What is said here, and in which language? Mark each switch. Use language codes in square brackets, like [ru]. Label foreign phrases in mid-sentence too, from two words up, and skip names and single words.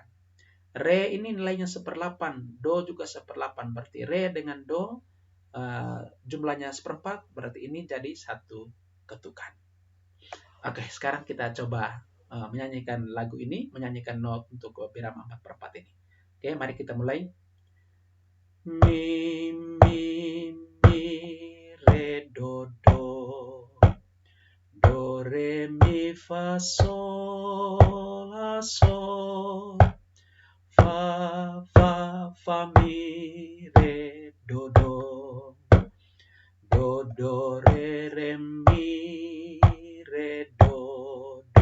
[id] Re ini nilainya 1/8, do juga 1/8, berarti re dengan do jumlahnya 1/4, berarti ini jadi 1 ketukan. Oke, sekarang kita coba menyanyikan lagu ini, menyanyikan not untuk birama 4/4 ini. Oke, mari kita mulai. Mi, re, do, do, re, mi, fa, sol, la, sol, fa, mi, re, do, do, re, mi, re, do,